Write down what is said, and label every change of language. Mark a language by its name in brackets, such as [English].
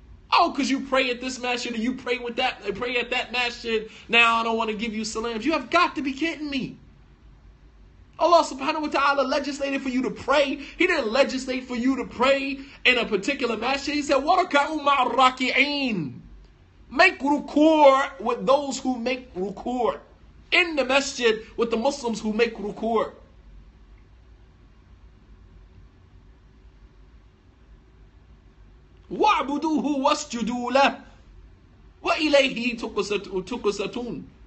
[English] Oh, because you pray at this masjid, or you pray at that masjid, now I don't want to give you salams. You have got to be kidding me. Allah subhanahu wa ta'ala legislated for you to pray. He didn't legislate for you to pray in a particular masjid. He said, [Arabic] وَرَكَعُوا مَعَ الرَّاكِعِينَ. [English] Make rukur with those who make rukur. In the masjid with the Muslims who make rukur. [Arabic] وَعْبُدُوهُ وَاسْجُدُوا لَهُ وَإِلَيْهِ تُقْسَطُونَ.